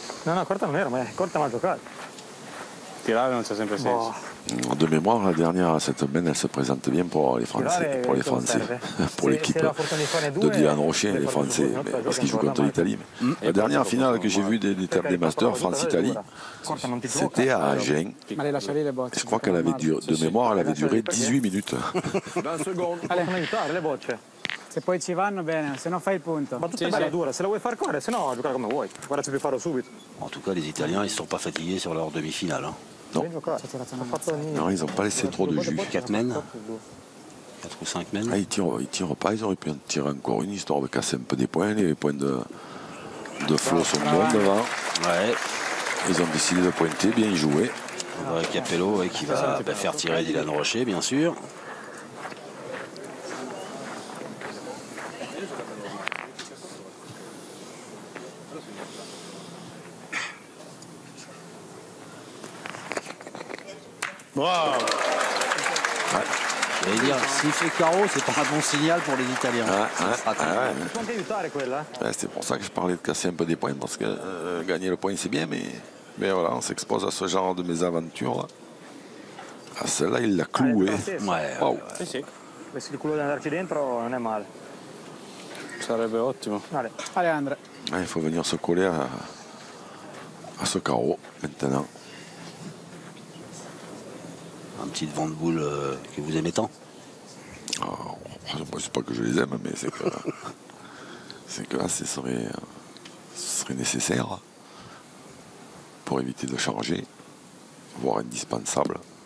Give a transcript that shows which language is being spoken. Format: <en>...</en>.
<it>No, corta non era, ma corta mal giocato. Tirare non c'è sempre senso.</it> <fr>De mémoire, la dernière, cette semaine, elle se présente bien pour les Français. Pour l'équipe de Dylan Rocher, les Français, parce qu'ils jouent contre l'Italie. La dernière finale que j'ai vue des Masters, France-Italie, c'était à Agen.</fr> <it>Ma le lascia lì le bocce.</it> <fr>Je crois qu'elle avait duré, de mémoire, elle avait duré 18 minutes.</fr> <it>Possono aiutare le bocce. Se poi ci vanno bene, se no fai il punto. Ma tutta bella dura, se la vuoi far correre, se no giocare come vuoi. Guarda se puoi farlo subito.</it> <fr>En tout cas, les Italiens, ils ne sont pas fatigués sur leur demi-finale. Hein. Non. Non, ils n'ont pas laissé trop de jus. 4 mènes 4 ou 5 mènes. Ah, ils tirent pas, ils auraient pu en tirer encore une, histoire de casser un peu des points. Les points de Flo sont bons devant. Ouais. Ils ont décidé de pointer, bien joué. André Capello ouais, qui va faire tirer Dylan Rocher, bien sûr. Wow. Ouais. J'allais dire, s'il fait carreau, c'est pas un bon signal pour les Italiens.</fr> <it>Può anche aiutare quella?</it> <fr>C'est pour ça que je parlais de casser un peu des points, parce que gagner le point c'est bien, mais voilà, on s'expose à ce genre de mésaventures. Ah, celle-là, il l'a cloué. Ouais. Wow.</fr> <it>Sì, sì. Avessi il culo di andarci dentro non è male. Sarebbe ottimo.</it> <fr>Allez Andre. Il faut venir se coller à ce carreau maintenant. Un petit vent de boule que vous aimez tant. Oh, c'est pas que je les aime, mais c'est que là, ce serait nécessaire pour éviter de changer, voire indispensable.</fr>